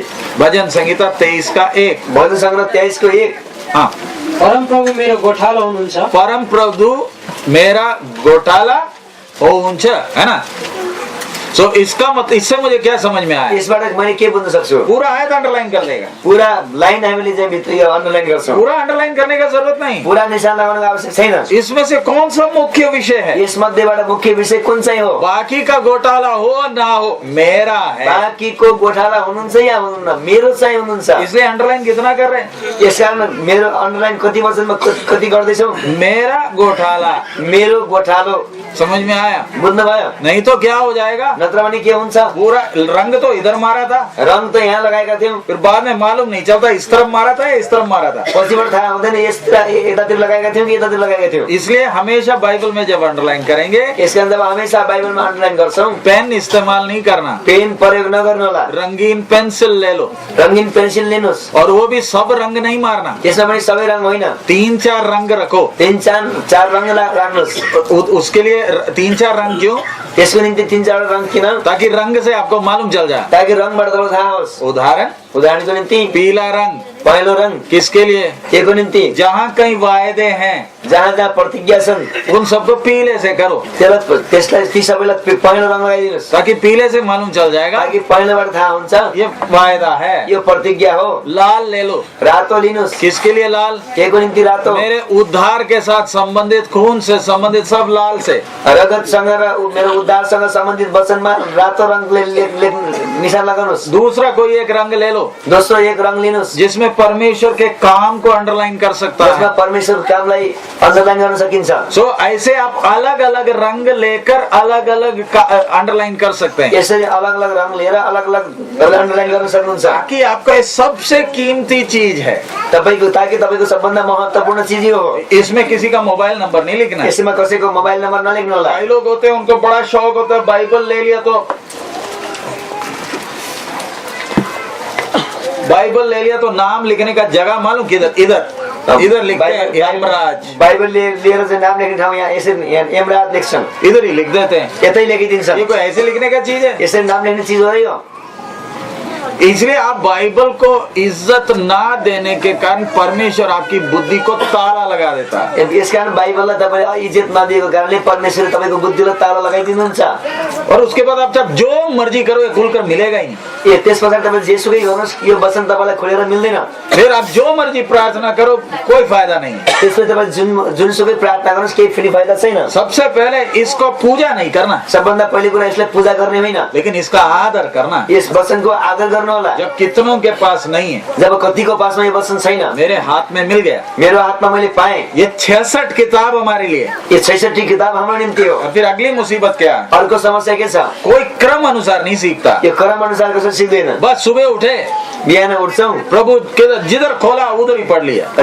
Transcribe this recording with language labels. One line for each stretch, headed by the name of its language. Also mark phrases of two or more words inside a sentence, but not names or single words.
Hindi: भजन संहिता 23 का 1।
Nepali: भजन संहिता 23 को 1।
Hindi: हाँ,
Nepali: परम प्रभु मेरो गोठालो हुनुहुन्छ,
Hindi: परम प्रभु मेरा घोटाला होउन्छ, है ना। सो इसका मतलब, इससे मुझे क्या समझ में आया?
Nepali: यसबाट मैले के बुझ्न सक्छु?
Hindi: पूरा आयत अंडरलाइन कर देगा,
Nepali: पूरा लाइन हामीले चाहिँ भित्र यो अन्डरलाइन गर्छौं।
Hindi: पूरा अंडरलाइन करने का जरूरत नहीं।
Nepali: पूरा निशान लगाउनको आवश्यक छैन।
Hindi: इसमें से कौन सा मुख्य विषय है?
Nepali: यस मध्येबाट मुख्य विषय कुन चाहिँ हो?
Hindi: बाकी का घोटाला हो ना हो, मेरा है।
Nepali: बाँकीको गोठाला हुनुहुन्छ या हुनुहुन्न? मेरो चाहिँ हुनुहुन्छ।
Hindi: इसलिए अंडरलाइन कितना कर रहे हैं?
Nepali: यसकारण मेरो अन्डरलाइन कति वचनमा कति गर्दैछौ?
Hindi: मेरा घोटाला,
Nepali: मेरो गोठालो।
Hindi: समझ में आया?
Nepali: बुझ्नु भयो?
Hindi: नहीं तो क्या हो जाएगा?
Nepali: नत्र भने के हुन्छ?
Hindi: पूरा रंग तो इधर मारा था,
Nepali: रंग त यहाँ लगाएका थियौं,
Hindi: फिर बाद में मालूम नहीं चलता इस तरफ मारा था या इस तरफ मारा था।
Nepali: पछिबाट थाहा हुँदैन यतातिर लगाएका थियौं कि यतातिर लगाएका थियौं।
Hindi: इसलिए हमेशा बाइबल में जब अंडरलाइन करेंगे,
Nepali: यसकारण जब हमेशा बाइबलमा अन्डरलाइन गर्छौं,
Hindi: पेन इस्तेमाल नहीं करना,
Nepali: पेन प्रयोग नगर्नु होला,
Hindi: रंगीन पेंसिल ले लो,
Nepali: रंगीन पेन्सिल लिनुहोस्,
Hindi: और वो भी सब रंग नहीं मारना,
Nepali: त्यसमा पनि सबै रंग होइन,
Hindi: 3-4 रंग रखो।
Nepali: 3-4 रंग राख्नुहोस्।
Hindi: उसके लिए 3-4 रंग क्यों?
Nepali: यसको निम्ति 3-4 रंग किन?
Hindi: ताकि रंग से आपको मालूम चल जाए।
Nepali: ताकि रंगबाट तपाईलाई थाहा होस्। उदाहरणको निम्ति
Hindi: पीला रंग,
Nepali: पहेँलो रंग
Hindi: किसके लिए?
Nepali: केको निम्ति?
Hindi: जहाँ कहीं वायदे हैं,
Nepali: जहाँ जहाँ प्रतिज्ञा छन्,
Hindi: उन सबको पीले से करो,
Nepali: त्यसलाई ती सबैलाई पहेँलो रंग लगाइदिनुहोस्,
Hindi: ताकि पीले से मालूम चल जाएगा
Nepali: ताकि पहेँलोबाट थाहा हुन्छ
Hindi: ये वायदा है।
Nepali: यो प्रतिज्ञा हो।
Hindi: लाल ले लो,
Nepali: रातो लिनुहोस्,
Hindi: किसके लिए लाल?
Nepali: केको निम्ति रातो?
Hindi: मेरे उद्धार के साथ संबंधित, खून से संबंधित सब लाल से।
Nepali: रगतसँग र मेरो उद्धारसँग सम्बन्धित वचनमा रातो रंगले निशान लगाउनुहोस्।
Hindi: दूसरा कोई एक रंग ले लो,
Nepali: दोस्रो एक रंग लिनुहोस्,
Hindi: जिसमें परमेश्वर के काम को अंडरलाइन कर सकता
Nepali: जसमा
Hindi: है।
Nepali: परमेश्वरको कामलाई अन्डरलाइन गर्न सकिन्छ।
Hindi: सो ऐसे आप अलग अलग रंग लेकर अलग अलग अंडरलाइन कर सकते हैं,
Nepali: यसरी अलग अलग रंग लिएर अलग अलग अन्डरलाइन गर्न सक्नुहुन्छ,
Hindi: ताकि आपका ये सबसे कीमती चीज है।
Nepali: तपाईको, ताकि तपाईको सबभन्दा महत्त्वपूर्ण चीज यो हो।
Hindi: इसमें किसी का मोबाइल नंबर नहीं लिखना है।
Nepali: यसमा कसैको मोबाइल नम्बर नलेख्नु होला।
Hindi: कई लोग होते हैं उनको बड़ा शौक होता है, बाइबल ले लिया तो नाम लिखने का जगह मालूम किधर? इधर लिखते हैं यमराज।
Nepali: बाइबल लिएर चाहिँ नाम लेख्ने ठाउँ यहाँ यसरी यमराज लेख्छन्,
Hindi: इधर ही लिख देते हैं।
Nepali: यतै लेखिदिन्छन्।
Hindi: ये कोई ऐसे लिखने का चीज है?
Nepali: यसरी नाम लेख्ने चीज हो यो।
Hindi: इसलिए आप बाइबल को इज्जत ना देने के कारण परमेश्वर आपकी बुद्धि को ताला लगा देता है।
Nepali: यसकारण बाइबललाई तपाईले इज्जत नदिएको कारणले परमेश्वरले तपाईको बुद्धिलाई ताला लगाइदिनुहुन्छ।
Hindi: और उसके बाद आप जब जो मर्जी करो ये खुलकर मिलेगा ही नहीं।
Nepali: त्यसपछि तपाईले जेसुकै गर्नुहोस्, यो वचन तपाईलाई खोलेर मिल्दैन।
Hindi: फिर आप जो मर्जी प्रार्थना करो कोई फायदा नहीं।
Nepali: त्यसपछि तपाईले जुनसुकै प्रार्थना गर्नुहोस् केही फेरि फाइदा छैन।
Hindi: सबसे पहले इसको पूजा नहीं करना,
Nepali: सबभन्दा पहिलो कुरा यसलाई पूजा गर्ने होइन,
Hindi: लेकिन इसका आदर करना।
Nepali: यस वचनको आदर गर्ने लाग्नु होला।
Hindi: जब कितनों के पास नहीं है,
Nepali: जब कतिको पासमा यो वचन छैन,
Hindi: मेरे हाथ में मिल गया।
Nepali: मेरो हातमा मैले पाएँ।
Hindi: ये 66 किताब हमारे लिए।
Nepali: यो 66 किताब हाम्रो निम्ति हो।
Hindi: और फिर अगली मुसीबत क्या है?
Nepali: अर्को समस्या के छ?
Hindi: कोई क्रम अनुसार नहीं सीखता।
Nepali: यो क्रम अनुसार कसो सिक्दैन।
Hindi: बस सुबह उठे,
Nepali: बिहान उठ्छौँ,
Hindi: प्रभु के जिधर खोला उधर ही पढ़ लिया।